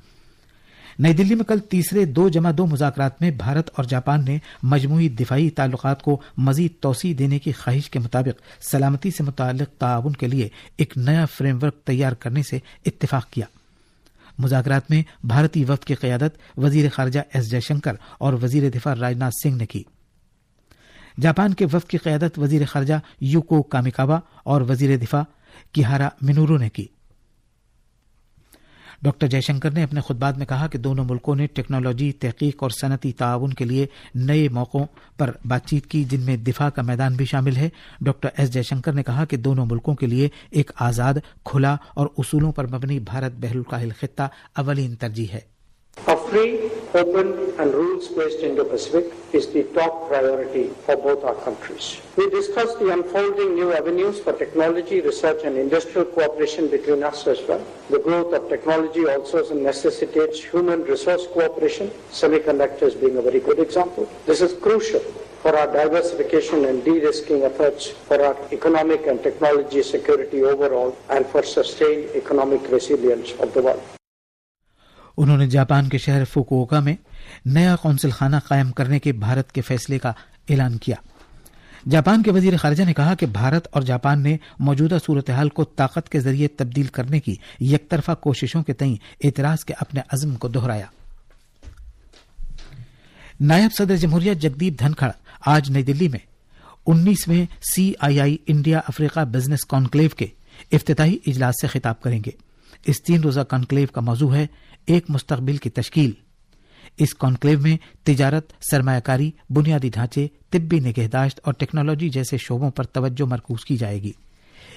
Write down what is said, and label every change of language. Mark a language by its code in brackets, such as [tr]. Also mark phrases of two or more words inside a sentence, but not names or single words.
[ur] نئی دلی میں کل تیسرے 2+2 مذاکرات میں بھارت اور جاپان نے مجموعی دفاعی تعلقات کو مزید توسیع دینے کی خواہش کے مطابق سلامتی سے متعلق تعاون کے لیے ایک نیا فریم ورک تیار کرنے سے اتفاق کیا۔ مذاکرات میں بھارتی وفد کی قیادت وزیر خارجہ ایس جے شنکر اور وزیر دفاع راجناتھ سنگھ نے کی۔ جاپان کے وفد کی قیادت وزیر خارجہ یوکو کامیکاوا اور وزیر دفاع کیہارا منورو نے کی۔ ڈاکٹر جے شنکر نے اپنے خطبات میں کہا کہ دونوں ملکوں نے ٹیکنالوجی، تحقیق اور صنعتی تعاون کے لیے نئے موقعوں پر بات چیت کی جن میں دفاع کا میدان بھی شامل ہے۔ ڈاکٹر ایس جے شنکر نے کہا کہ دونوں ملکوں کے لیے ایک آزاد، کھلا اور اصولوں پر مبنی بھارت بحر الکاہل خطہ اولین ترجیح ہے۔ [en] A free, open and rules-based Indo-Pacific is the top priority for both our countries. We discussed the unfolding new avenues for technology, research and industrial cooperation between us as well. The growth of technology also necessitates human resource cooperation, semiconductors being a very good example. This is crucial for our diversification and de-risking efforts, for our economic and technology security overall, and for sustained economic resilience of the world. [ur] انہوں نے جاپان کے شہر فوکووکا میں نیا قونصل خانہ قائم کرنے کے بھارت کے فیصلے کا اعلان کیا۔ جاپان کے وزیر خارجہ نے کہا کہ بھارت اور جاپان نے موجودہ صورتحال کو طاقت کے ذریعے تبدیل کرنے کی یک طرفہ کوششوں کے تئیں اعتراض کے اپنے عزم کو دہرایا۔ نائب صدر جمہوریہ جگدیپ دھنکھڑ آج نئی دلی میں 19ویں CII انڈیا افریقہ بزنس کانکلیو کے افتتاحی اجلاس سے خطاب کریں گے۔ اس 3 روزہ کانکلیو کا موضوع ہے ایک مستقبل کی تشکیل۔ اس کانکلیو میں تجارت، سرمایہ کاری، بنیادی ڈھانچے، طبی نگہداشت اور ٹیکنالوجی جیسے شعبوں پر توجہ مرکوز کی جائے گی۔